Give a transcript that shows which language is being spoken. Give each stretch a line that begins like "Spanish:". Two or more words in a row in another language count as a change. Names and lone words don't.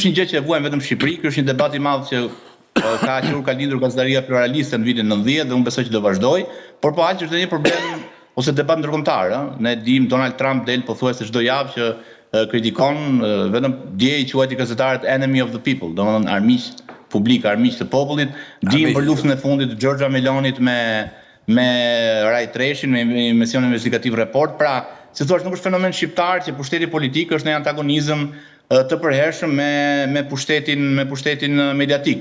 Albanian: një gjë që e vuajmë vetëm në Shqipëri, ky është një debat i madh që ka lindur gazetaria pluraliste në vitin 90 dhe unë besoj që do vazhdoj, por po aq është edhe një problem ose debat ndërkombëtar, ne dim Donald Trump del pothuajse çdo javë që kritikon vetëm dje i quajti gazetarët
English: enemy of the people,
Albanian: domethënë armiq publik, armiq të popullit, dim për luftën e fundit të Giorgia Melonit me Ray Treshin, me mision investigativ report, pra, si thua, nuk është fenomen shqiptar që pushteti politik është në antagonizëm të përhershëm me pushtetin mediatik.